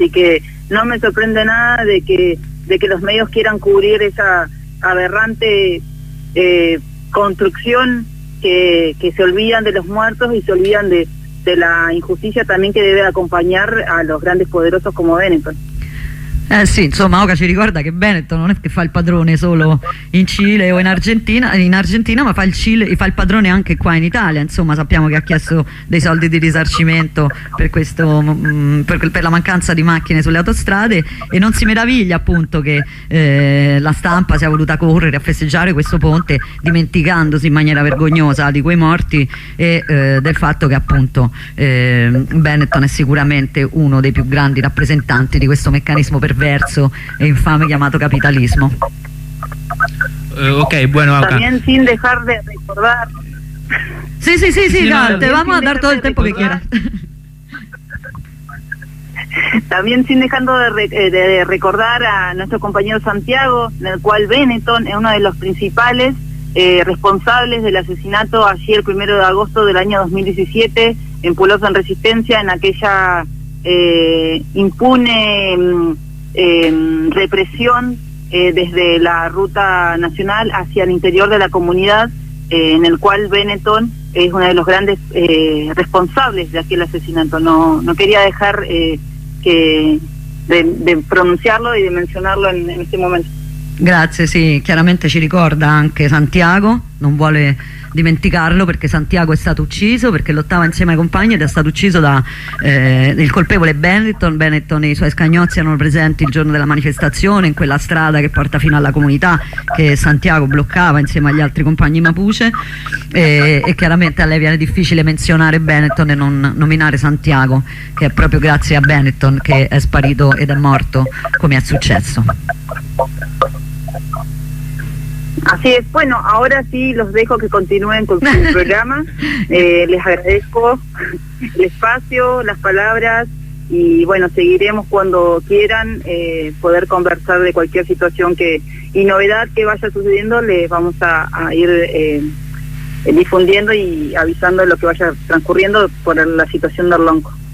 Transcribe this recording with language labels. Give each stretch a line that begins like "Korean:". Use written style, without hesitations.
Spanish: Así que no me sorprende nada de que los medios quieran cubrir esa aberrante construcción que se olvidan de los muertos y se olvidan de la injusticia también que debe acompañar a los grandes poderosos como Benetton.
Italian: Sì, insomma, Oca ci ricorda che Benetton non è che fa il padrone solo in Cile o in Argentina, ma fa il padrone anche qua in Italia. Insomma, sappiamo che ha chiesto dei soldi di risarcimento per la mancanza di macchine sulle autostrade e non si meraviglia appunto che la stampa sia voluta correre a festeggiare questo ponte dimenticandosi in maniera vergognosa di quei morti e del fatto che appunto Benetton è sicuramente uno dei più grandi rappresentanti di questo meccanismo perverso e infame chiamato capitalismo.
Spanish: Ok, bueno, Auca. También sin dejar de recordar. Sí, Dante, vamos a dar todo el tiempo que quieras. También sin dejando de recordar a nuestro compañero Santiago, en el cual Benetton es uno de los principales responsables del asesinato allí el 1 de agosto del año 2017 en Pueblos en Resistencia, en aquella impune represión desde la ruta nacional hacia el interior de la comunidad, en el cual Benetton es uno de los grandes responsables de aquel asesinato. No quería dejar de pronunciarlo y de mencionarlo en este momento.
Italian: Grazie, sì, chiaramente ci ricorda anche Santiago, non vuole dimenticarlo perché Santiago è stato ucciso, perché lottava insieme ai compagni ed è stato ucciso da il colpevole Benetton e i suoi scagnozzi erano presenti il giorno della manifestazione in quella strada che porta fino alla comunità che Santiago bloccava insieme agli altri compagni Mapuche e chiaramente a lei viene difficile menzionare Benetton e non nominare Santiago, che è proprio grazie a Benetton che è sparito ed è morto come è successo.
Spanish: Así es, bueno, ahora sí los dejo que continúen con su programa. Les agradezco el espacio, las palabras y bueno, seguiremos cuando quieran poder conversar de cualquier situación y novedad que vaya sucediendo, les vamos a ir difundiendo y avisando de lo que vaya transcurriendo por la situación del Lonco.